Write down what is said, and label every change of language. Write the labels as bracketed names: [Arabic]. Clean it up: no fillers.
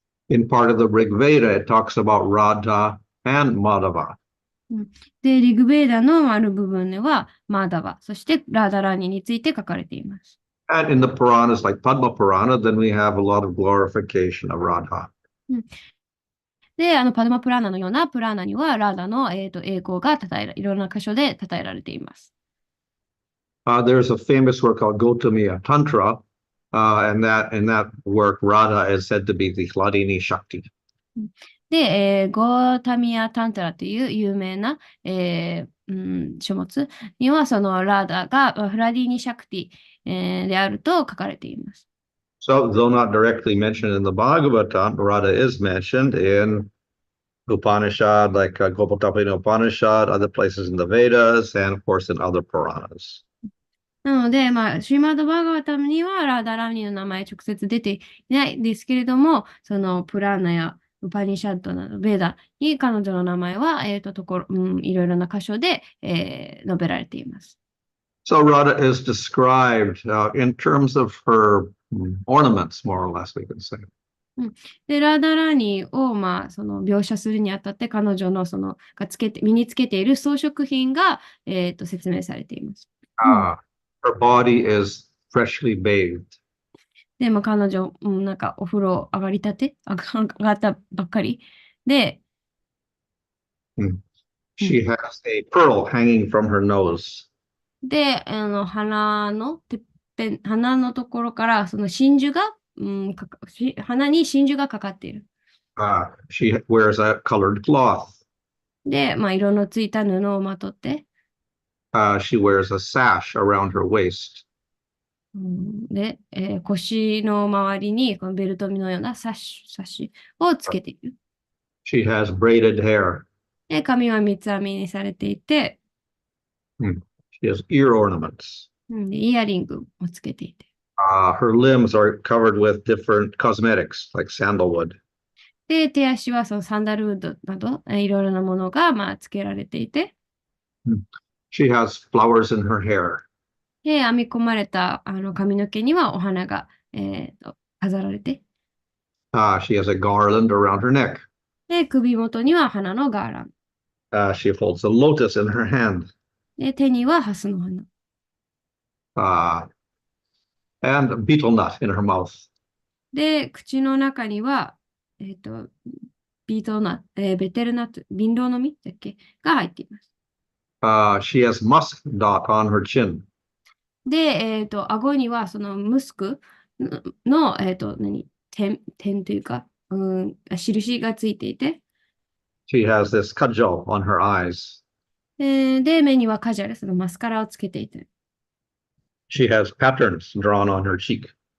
[English] In part of the Rig Veda, it talks about Radha and Madhava. [Japanese] で、リグベーダのある部分では、マーダバ、そしてラーダラニについて書かれています。 [English] And in the Puranas, like Padma Purana, then we have a lot of glorification of Radha. [Japanese] で、パドマプラーナのようなプラーナには、ラーダの、栄光がいろんな箇所で称えられています。 [English] There's a famous work called Gautamiya Tantra, and in that work, Radha is said to be the Hladini Shakti. [Japanese] で、ゴータミア・タンタラという有名な、書物には、そのラーダがフラディーニ・シャクティ、であると書かれています。 [English] So, though not directly mentioned in the Bhagavatam, Radha is mentioned in Upanishad, like Gopal-tapani Upanishad, other places in the Vedas, and of course in other Puranas. [Japanese] なので、シュリマード・バーガータムにはラーダ・ラーニの名前直接出ていないですけれども、そのプラーナやウパニシャッドなど、ベーダに彼女の名前は、いろいろな箇所で、述べられています。 [English] So Radha is described in terms of her ornaments, more or less, we can say. [Japanese] で、ラーダラーニを、その描写するにあたって、彼女の身につけている装飾品が、説明されています。 [English] Her body is freshly bathed. [Japanese] で、まあ、彼女、なんかお風呂上がりたて、上がったばっかり。で、 [English] She has a pearl hanging from her nose. [Japanese] で、鼻のところから、その真珠が、鼻に真珠がかかっている。 [English] She wears a colored cloth. [Japanese] で、まあ、色のついた布をまとって、 [English] She wears a sash around her waist. [Japanese] で、腰の周りにこのベルトのようなサッシをつけている。 [English] She has braided hair. [Japanese] で、髪は三つ編みにされていて、 [English] She has ear ornaments. [Japanese] でイヤリングをつけていて。 [English] Her limbs are covered with different cosmetics like sandalwood. [Japanese] で、手足はそのサンダルウッドなど、いろいろなものが、まあ、つけられていて、 [English] She has flowers in her hair. [Japanese] で、編み込まれた髪の毛にはお花が、飾られて、 [English] She has a garland around her neck. [Japanese] で、首元には花のガーラン。 [English] She holds a lotus in her hand. [Japanese] で、手にはハスの花。 [English] And a betel nut in her mouth. [Japanese] で、口の中には、ビートナッツ、ベテルナッツ、ビンロウの実だっけが入っています。 [English] She has musk dot on her chin. [Japanese] で、顎にはそのムスクの、点というか、印がついていて、 [English] She has this kajal on her eyes. [Japanese] で、目にはカジャル、そのマスカラをつけていて、 [English] She has patterns drawn on her cheek.